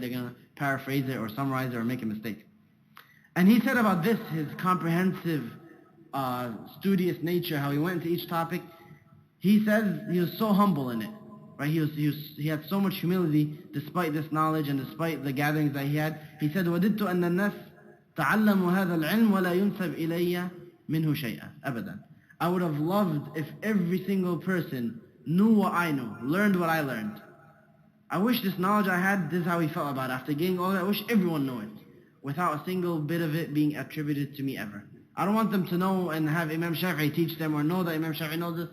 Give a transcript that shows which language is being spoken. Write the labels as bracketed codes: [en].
[en] They're going to paraphrase it or summarize it or make a mistake. And he said about this, his comprehensive, studious nature, how he went into each topic. He says he was so humble in it. Right? He had so much humility despite this knowledge and despite the gatherings that he had. [ar] He said, وَدِدْتُ أَنَّ النَّاسِ تَعَلَّمُوا هَذَا الْعِلْمِ وَلَا يُنْسَبْ إِلَيَّ مِنْهُ شَيْئًا أَبَدًا. [en] I would have loved if every single person knew what I knew, learned what I learned. I wish this knowledge I had, this is how he felt about it. After getting all that, I wish everyone knew it, without a single bit of it being attributed to me ever. I don't want them to know and have Imam Shafi'i teach them or know that Imam Shafi'i knows this.